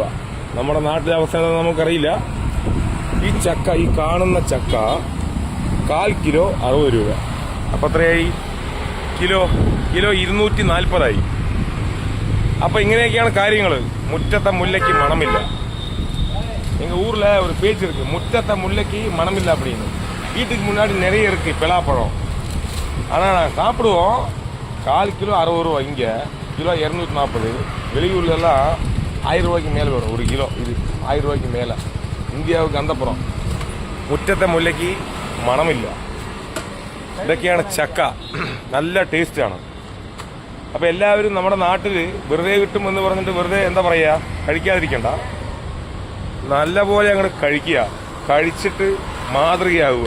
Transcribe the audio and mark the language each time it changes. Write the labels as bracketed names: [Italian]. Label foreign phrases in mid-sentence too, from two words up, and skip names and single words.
[Malayalam] നമ്മുടെ നാട്ടിലെ അവസ്ഥ നമുക്കറിയില്ല. ഈ ചക്ക, ഈ കാണുന്ന ചക്ക 1/4 കിലോ 60 രൂപ. അപ്പൊ എത്രയായി? കിലോ 240 അപ്പൊ ഇങ്ങനെയൊക്കെയാണ് കാര്യങ്ങൾ. മുറ്റത്തെ മുല്ലയ്ക്ക് മണമില്ല. [Tamil] எங்க ஊர்ல ஒரு பேச்சு இருக்கு, [Malayalam] മുറ്റത്തെ മുല്ലയ്ക്ക് മണമില്ല [Tamil] அப்படின்னு. வீட்டுக்கு முன்னாடி நிறைய இருக்கு பலாப்பழம். ஆனா நான் சாப்பிடுவோம். 1/4 கிலோ 60 ரூபா, இங்க கிலோ 240. வெளியூர்ல எல்லாம் 1000 ரூபாய்க்கு மேல வரும் ஒரு கிலோ. இது 1000 ரூபாய்க்கு மேல. [Malayalam] ഇന്ത്യക്ക് അന്തപ്പുറം. മുറ്റത്തെ മുല്ലയ്ക്ക് മണമില്ല. ഇതൊക്കെയാണ് ചക്ക. നല്ല ടേസ്റ്റ് ആണ്. അപ്പൊ എല്ലാവരും നമ്മുടെ നാട്ടിൽ വെറുതെ കിട്ടുമെന്ന് പറഞ്ഞിട്ട് വെറുതെ എന്താ പറയാ കഴിക്കാതിരിക്കണ്ട. നല്ലപോലെ അങ്ങോട്ട് കഴിക്കുക. കഴിച്ചിട്ട് മാതൃകയാവുക.